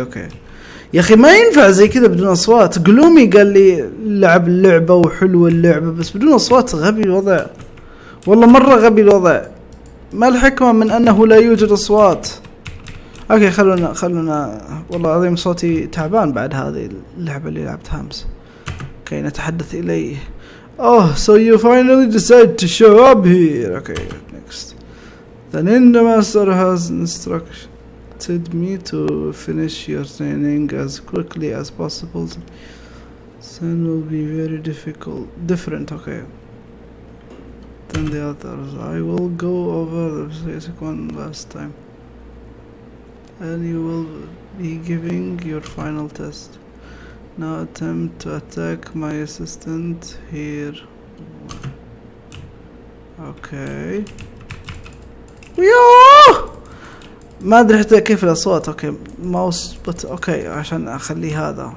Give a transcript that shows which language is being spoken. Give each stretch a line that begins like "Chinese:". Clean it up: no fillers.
Arabic: اوكي يا اخي ما ينفع زي كذا بدون اصوات. قلومي قال لي لعب اللعبة وحلوة اللعبة بس بدون اصوات غبي الوضع، والله مرة غبي الوضع. ما الحكمة من انه لا يوجد اصوات؟ اوكي خلونا والله العظيم صوتي تعبان بعد هذه اللعبة اللي لعبتها امس. اوكي نتحدث اليه.
English: So you finally decide to show up here. Okay, next. The Ninja Master has instructed me to finish your training as quickly as possible. Then will be very different, okay, than the others. I will go over the basic one last time. And you will be giving your final test. Now attempt to attack my assistant here. Okay.
Arabic: يوه ما ادري حتى كيف الاصوات. اوكي ماوس اوكي عشان اخليه هذا.